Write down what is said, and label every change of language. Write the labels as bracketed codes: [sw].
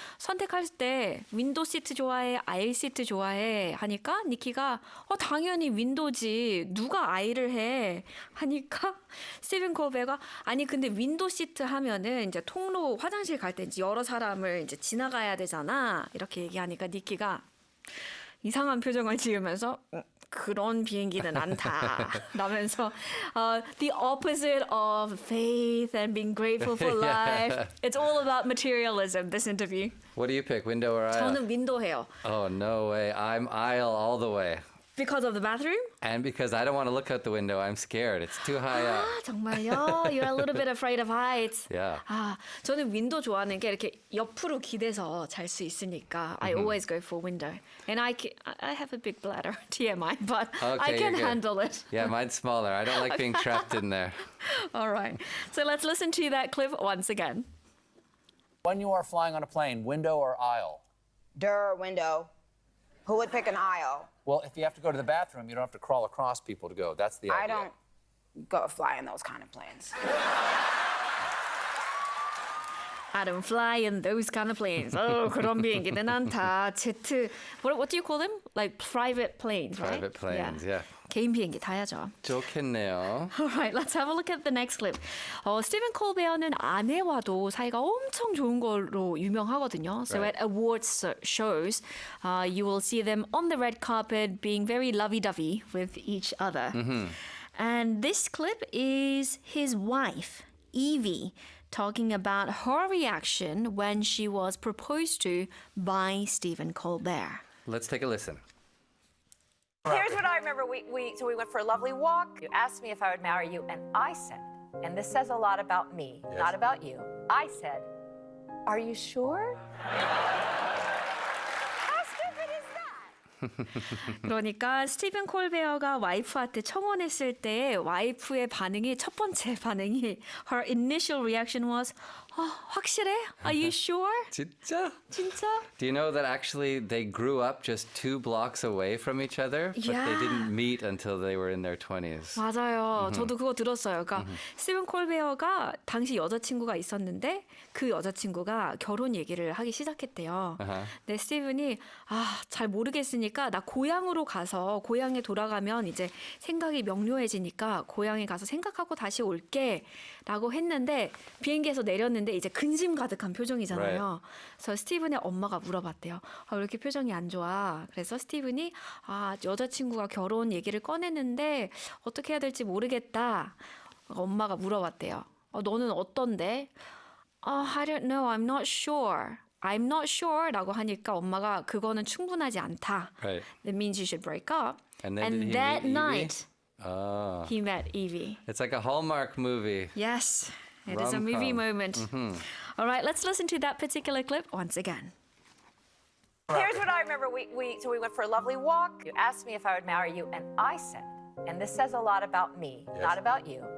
[ko] 선택할 때 윈도 시트 좋아해, 아일 시트 좋아해 하니까 니키가 당연히 윈도지 누가 아이를 해 하니까 스티븐 콜베어가 아니 근데 윈도 시트 하면은 이제 통로 화장실 갈 때 이제 여러 사람을 이제 지나가야 되잖아 이렇게 얘기하니까 니키가 이상한 표정을 지으면서 그런 비행기는 안 타. 라면서 [en] the opposite of faith and being grateful for life. It's all about materialism, this interview. What do you pick, window or aisle? [ko] 저는 윈도해요. [en] Oh, no way. I'm aisle all the way. Because of the bathroom? And because I don't want to look out the window, I'm scared. It's too high up. [ko] 아, 정말요? [en] You're a little bit afraid of heights. Yeah. [ko] 아, 저는 윈도 좋아하는 게 이렇게 옆으로 기대서 잘 수 있으니까 [en] I always go for window. And I have a big bladder, TMI, but I Okay, can you're good. handle it. Yeah, mine's smaller. I don't like being trapped in there. All right. So let's listen to that clip once again. When you are flying on a plane, window or aisle? Window. Who would pick an aisle? Well, if you have to go to the bathroom, you don't have to crawl across people to go. That's the idea. I don't go fly in those kind of planes. I don't fly in those kind of planes. [ko] 그런 비행기는 않다. [en] 제트, what do you call them? Like private planes, right? Private planes, yeah. [ko] 개인 비행기 타야죠. 좋겠네요. [en] Alright, let's have a look at the next clip. [ko] 스티븐 콜베어는 아내와도 사이가 엄청 좋은 걸로 유명하거든요. [en] So Right. at awards shows, you will see them on the red carpet being very lovey-dovey with each other. And this clip is his wife, Evie, talking about her reaction when she was proposed to by Stephen Colbert. Let's take a listen. Here's what I remember. We went for a lovely walk. You asked me if I would marry you, and I said, and this says a lot about me, not about you. I said, "Are you sure?" How stupid is that? [ko] 그러니까 스티븐 콜베어가 와이프한테 청혼했을 때 와이프의 반응이 첫 번째 반응이 [en] her initial reaction was [ko] 확실해? [en] Are you sure? [ko] 진짜? 진짜? [en] Do you know that actually they grew up just 2 blocks away from each other, but they Yeah. didn't meet until they were in their 20s? [ko] 맞아요. 저도 그거 들었어요. 그러니까 스티븐 콜베어가 당시 여자친구가 있었는데 그 여자친구가 결혼 얘기를 하기 시작했대요. 근데 스티븐이 잘 모르겠으니까 나 고향으로 가서 고향에 돌아가면 이제 생각이 명료해지니까 고향에 가서 생각하고 다시 올게 라고 했는데 비행기에서 내렸는데 이제 근심 가득한 표정이잖아요. 그래서 스티븐의 엄마가 물어봤대요. 왜 이렇게 표정이 안 좋아? 그래서 스티븐이 여자친구가 결혼 얘기를 꺼냈는데 어떻게 해야 될지 모르겠다. 엄마가 물어봤대요. 너는 어떤데? [en] I don't know. I'm not sure. I'm not sure [ko] 라고 하니까 엄마가 그거는 충분하지 않다. [en] Right. That means you should break up. And then did he that meet Evie? night Oh. he met Evie. It's like a Hallmark movie. Yes, it is a movie Rom-com. moment. All right, let's listen to that particular clip once again. Here's what I remember. We went for a lovely walk. You asked me if I would marry you, and I said, and this says a lot about me, not about you.